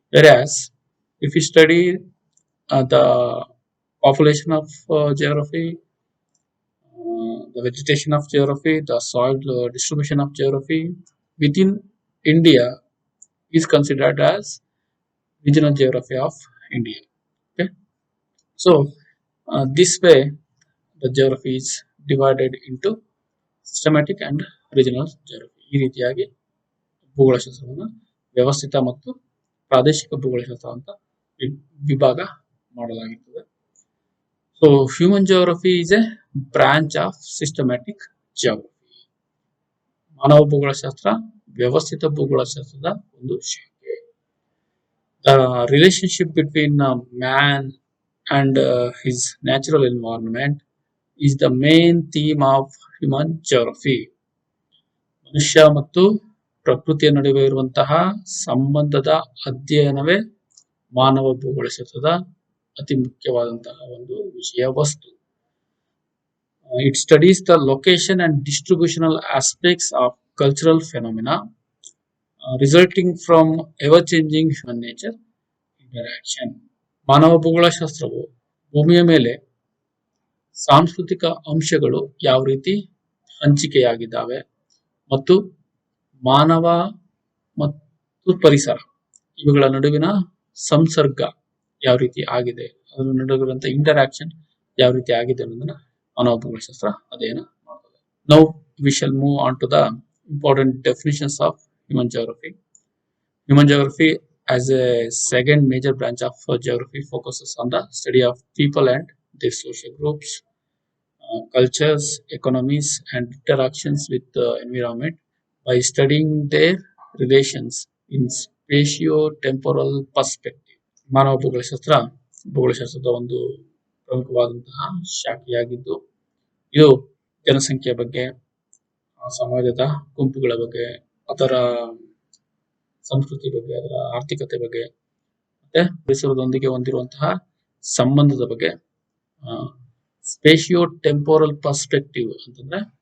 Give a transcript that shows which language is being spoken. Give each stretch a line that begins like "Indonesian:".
English: Whereas if you study the population of geography, the vegetation of geography, the soil distribution of geography within India is considered as regional geography of India. Okay, so this way the geography is divided into systematic and regional geography.
Kannada: ಈ ರೀತಿಯಾಗಿ ಭೂಗೋಳಶಾಸ್ತ್ರವನ್ನು ವ್ಯವಸ್ಥಿತ ಮತ್ತು ಪ್ರಾದೇಶಿಕ ಭೂಗೋಳಶಾಸ್ತ್ರ ಅಂತ ವಿಭಾಗ ಮಾಡಲಾಗುತ್ತದೆ.
English: So human geography is a branch of systematic geography.
Kannada: ಮಾನವ ಭೂಗೋಳಶಾಸ್ತ್ರ ವ್ಯವಸ್ಥಿತ ಭೂಗೋಳಶಾಸ್ತ್ರದ ಒಂದು ಶಾಖೆ.
English: The relationship between man and his natural environment is the main theme of human geography.
Kannada: ಮನುಷ್ಯ ಮತ್ತು ಪ್ರಕೃತಿಯ ನಡುವೆ ಇರುವಂತಹ ಸಂಬಂಧದ ಅಧ್ಯಯನವೇ ಮಾನವ ಭೂಗೋಳಶಾಸ್ತ್ರದ ಅತಿ ಮುಖ್ಯವಾದಂತಹ ಒಂದು ವಿಷಯ ವಸ್ತು.
English: It studies the location and distributional aspects of cultural phenomena resulting from ever-changing human nature interaction.
Kannada: ಮಾನವ ಭೂಗೋಳಶಾಸ್ತ್ರವು ಭೂಮಿಯ ಮೇಲೆ ಸಾಂಸ್ಕೃತಿಕ ಅಂಶಗಳು ಯಾವ ರೀತಿ ಹಂಚಿಕೆಯಾಗಿದ್ದಾವೆ ಮತ್ತು ಮಾನವ ಮತ್ತು ಪರಿಸರ ಇವುಗಳ ನಡುವಿನ ಸಂಸರ್ಗ ಯಾವ ರೀತಿ ಆಗಿದೆ, ಅದರ ನಡುವಿರುವಂತಹ ಇಂಟರಾಕ್ಷನ್ ಯಾವ ರೀತಿ ಆಗಿದೆ ಅನ್ನೋದನ್ನ ಮಾನವ ಭೂಗೋಳಶಾಸ್ತ್ರ ಅಧ್ಯಯನ ಮಾಡುತ್ತದೆ.
English: Now we shall move on to the important definitions of human geography. Human geography as a second major branch of geography focuses on the study of people and their social groups, cultures, economies and interactions with the environment by studying their relations in spatio-temporal perspective.
Kannada: ಮಾನವ ಭೂಗೋಳಶಾಸ್ತ್ರದ ಒಂದು ಪ್ರಮುಖವಾದಂತಹ ಶಾಖೆಯಾಗಿದ್ದು ಇದು ಜನಸಂಖ್ಯೆಯ ಬಗ್ಗೆ, ಸಮಾಜದ ಗುಂಪುಗಳ ಬಗ್ಗೆ, ಅದರ ಸಂಸ್ಕೃತಿ ಬಗ್ಗೆ, ಅದರ ಆರ್ಥಿಕತೆ ಬಗ್ಗೆ ಮತ್ತೆ ಪರಿಸರದೊಂದಿಗೆ ಹೊಂದಿರುವಂತಹ ಸಂಬಂಧದ ಬಗ್ಗೆ
English: spatio temporal perspective
Kannada: ಅಂತಂದ್ರೆ